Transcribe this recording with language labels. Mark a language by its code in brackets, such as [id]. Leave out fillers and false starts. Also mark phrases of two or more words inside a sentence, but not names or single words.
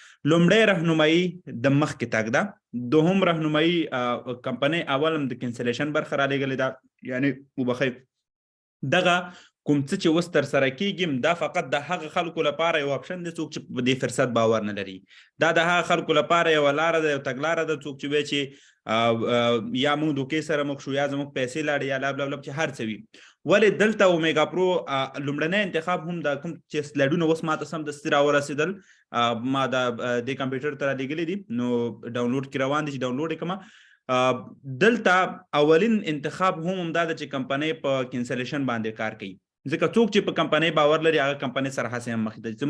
[ps] لومړی رهنمایي د مخکې تګ ده، دوهم رهنمایي کمپنۍ اول هم د کینسلیشن برخه رالیږلې ده، یعنې وبخئ دغه کوم څه چې اوس ترسره کېږي دا فقط د هغه خلکو لپاره یو اپشن دی څوک چې په دې فرصت باور نه لري. دا د هغه خلکو لپاره یوه لاره ده، یو تګلاره ده، څوک چې وایي چې یا موږ دوکې سره مخ شو یا زموږ پیسې لاړې یا لب لب لب چې هر څه وي. ولې دلته اومیګا پرو لومړنی انتخاب هم د کوم چې سلایډونه اوس ماته سمدستي راورسېدل، ما د کمپیوټر ته رالیږلي دي نو ډاونلوډ کې روان دي چې ډاونلوډ یې کړمه. دلته اولین انتخاب هم دا ده چې کمپنۍ په کینسلیشن باندې کار کوي، ځکه څوک چې په کمپنۍ باور لري هغه کمپنۍ سره هسې هم مخکې ته ځي.